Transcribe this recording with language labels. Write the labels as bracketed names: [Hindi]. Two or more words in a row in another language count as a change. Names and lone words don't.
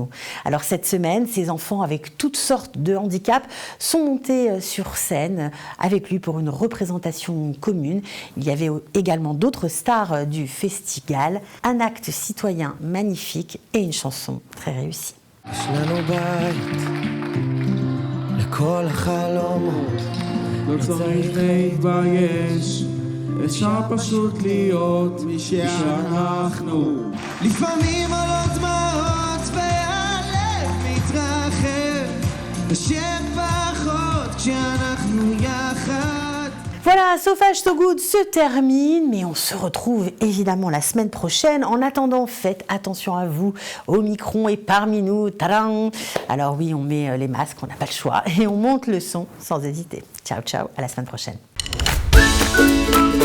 [French] Alors cette semaine, ces enfants avec toutes sortes de handicaps sont montés sur scène avec lui pour une représentation commune. Il y avait également d'autres stars du festival, un acte citoyen magnifique et une chanson très réussie. [Hebrew] אפשר פשוט להיות מי שאנחנו לפעמים עולות דמעות והלב מתרחב קשה פחות כשאנחנו יחד. [French] Voilà, So Fast So Good se termine, mais on se retrouve évidemment la semaine prochaine. En attendant, faites attention à vous, au micron et parmi nous. Tadam! Alors oui, on met les masques, on n'a pas le choix, et on monte le son sans hésiter. Ciao, ciao, à la semaine prochaine.